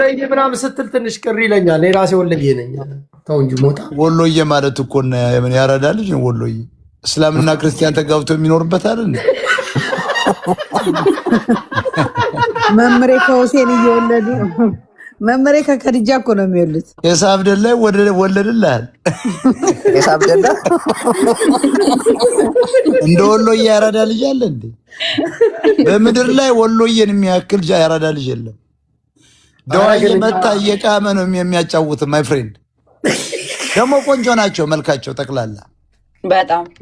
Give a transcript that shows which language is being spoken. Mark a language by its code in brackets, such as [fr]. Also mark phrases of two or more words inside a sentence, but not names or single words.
[am] ምናምን ስትል ትንሽ ቅር ይለኛል። የራሴ ወሎዬ ነኝ። ተው እንጂ ሞጣ ወሎዬ ማለት እኮ ነው የምን ያራዳ ልጅ ነው ወሎዬ። እስላምና ክርስቲያን ተጋብተው የሚኖርበት አይደል? መምሬ ከሁሴን እየወለዱ መምሬ ከከድጃ እኮ ነው የሚወልዱት። የሳብ ደላይ ወለድልሃል። የሳብ ደላ እንደ ወሎዬ ያራዳ ልጅ አለ እንዴ? በምድር ላይ ወሎዬን የሚያክል ያራዳ ልጅ የለም። ደዋዬ መጣ እየቃመ ነው የሚያጫውት። [en] my friend [am] ደግሞ ቆንጆ ናቸው መልካቸው ጠቅላላ በጣም